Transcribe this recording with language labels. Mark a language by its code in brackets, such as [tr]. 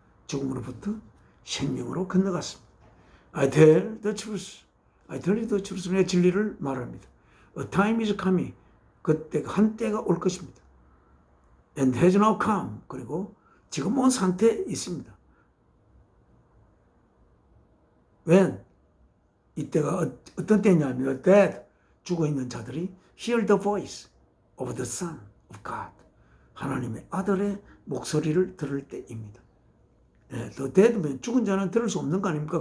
[ko] 죽음으로부터 생명으로 건너갔습니다. [en] I tell the truth. I tell you the truth. [ko] 내 진리를 말합니다. [en] A time is coming. [ko] 그때 한때가 올 것입니다. [en] And has now come. [ko] 그리고 지금 온 상태에 있습니다. [en] When? [ko] 이때가 어떤 때냐면 [en] that [ko] 죽어있는 자들이 [en] hear the voice of the Son of God. [ko] 하나님의 아들의 목소리를 들을 때입니다. [en] the dead, [ko] 죽은 자는 들을 수 없는 거 아닙니까?